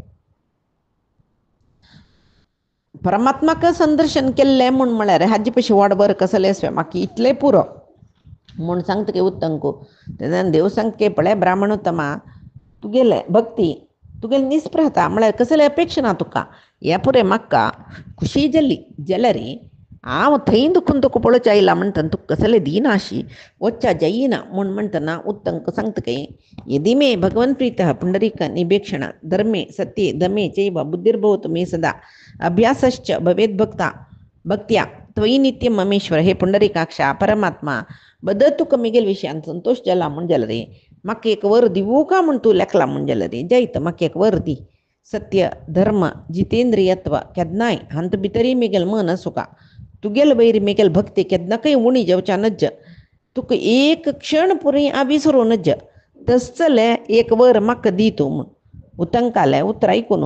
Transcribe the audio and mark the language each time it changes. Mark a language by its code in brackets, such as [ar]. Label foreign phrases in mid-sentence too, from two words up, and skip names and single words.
[kok] परमात्माक संदर्शन केल्लें म्हूण म्हळ्यार हाजे पयशे व्हड वर कसले आसवे म्हाका इतले पुरो म्हूण सांगता की उत्तंकू तेन्ना देव सांगता की पळय ब्राह्मणोत्तमा तुगेले भक्ती तुगेले निस्पृहता म्हळ्यार कसले अपेक्षा ना तुका हे पुरे म्हाका खुशी जाली जाल्यार हांव थंय दुखून तुका पळोवचे आयला म्हणटना तुका कसले दिनाशी वच्चा जायना म्हूण म्हणटना उत्तंक सांगता की [sa] यदि मे भगवन् प्रीतः पुंडरीक निभेक्षण धर्मे सत्ये दमे चैव बुद्धिर्भवतु मे सदा अभ्यासश्च भवेद् भक्त्या त्वयि नित्यं ममेश्वर [kok] हे पुंडरीकाक्षा परमात्मा बद तुका मिगेल विशयान संतोष जाला म्हूण जाल्यार म्हाका एक वर दिवू का म्हूण तूं लेखला म्हूण जाल्यार जायत म्हाका एक वर दी सत्य धर्म जितेंद्रियत्व केदनाय हांत भितरी मिगेल मन आसूं तुगेल वैर मिगेल भक्ती केदनाकय उणी जावच्या नज तुका एक क्षण पुरी विसरू नज तसले एक वर म्हाका दी तूं म्हूण उत्तंकाले उतर आयकून